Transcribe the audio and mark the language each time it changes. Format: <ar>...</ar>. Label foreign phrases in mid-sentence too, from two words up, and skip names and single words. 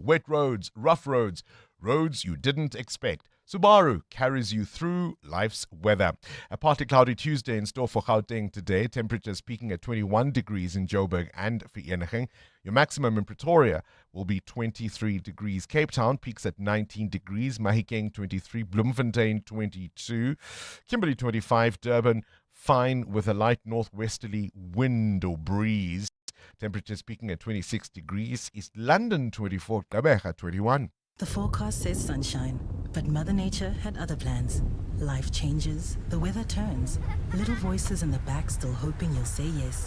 <en>Wet roads, rough roads, roads you didn't expect. Subaru carries you through life's weather. A partly cloudy Tuesday in store for Gauteng today. Temperatures peaking at 21 degrees in Joburg and Vereeniging. Your maximum in Pretoria will be 23 degrees. Cape Town peaks at 19 degrees. Mahikeng 23. Bloemfontein 22. Kimberley 25. Durban fine with a light northwesterly wind or breeze. Temperatures peaking at 26 degrees. East London 24. Gqeberha 21. The forecast says sunshine, but Mother Nature had other plans. Life changes, the weather turns. Little voices in the back still hoping you'll say yes.</en>